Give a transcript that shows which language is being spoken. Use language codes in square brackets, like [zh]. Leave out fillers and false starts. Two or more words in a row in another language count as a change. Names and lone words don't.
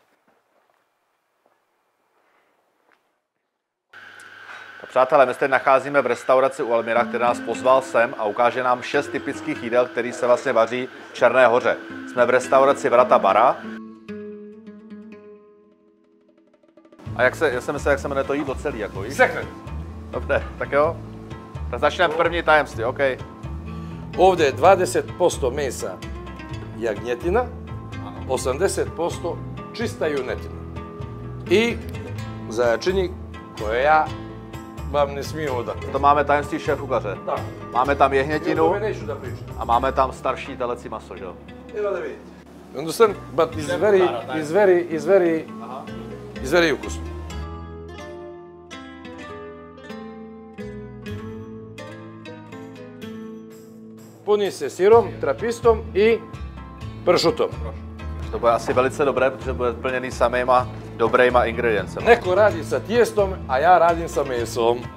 [cs] Tak přátelé, my se teď nacházíme v restauraci u Elmira, který nás pozval sem a ukáže nám 6 typických jídel, který se vlastně vaří v Černé Hoře. Jsme v restauraci Vrata Bara. A já jsem myslel, jak se jmenuje to jídlo celý, jako víš? [sr] Sekret. [cs] Dobře, tak jo. Tak začneme první tajemství, OK. [sr] Ovdje je 20% mesa jagnjetina, 80% čista junetina. I začinje koje ja vam ne smijem odati. [cs] To máme tajemství šéf kuchaře. Tak. Máme tam [sr] Ja [cs] jehnětinu [sr] tome neću da pričam. [cs] a máme tam starší telecí maso, že jo? [sr] Evo da vidite. [en] You understand? But it's very ukusno. [sr] Puni se sirom, trapistom i pršutom. [cs] To bude asi velice dobré, protože bude plněný samýma dobrýma ingrediencemi. [sr] Neko radi sa tijestom, a ja radim sa mesom.